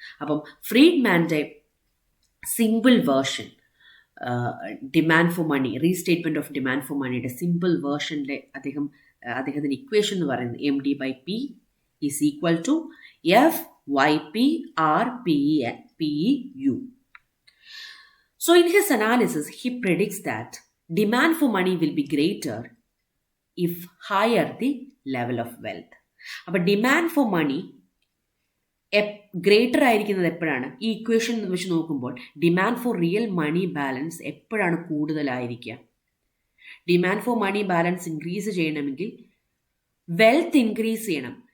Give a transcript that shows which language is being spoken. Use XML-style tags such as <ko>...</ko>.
<ml>അപ്പം ഫ്രീഡ്മാൻ്റെ simple version demand for money, റീസ്റ്റേറ്റ്മെൻറ്റ് of demand for മണിയുടെ simple വേർഷനിലെ അദ്ദേഹത്തിൻ്റെ ഇക്വേഷൻ എന്ന് പറയുന്നത് MD/P is equal to FYP/RPEU.</ml> <en>So in his analysis, he predicts that demand for money will be greater if higher the level of wealth.</en> <ml>അപ്പോൾ demand for money greater ആയിരിക്കുന്നത് എപ്പോഴാണ്? ഈ equation വെച്ച് നോക്കുമ്പോൾ demand for real money balance എപ്പോഴാണ് കൂടുതലായിരിക്കുക? Demand for money balance increase ചെയ്യണമെങ്കിൽ wealth increase ചെയ്യണം.</ml>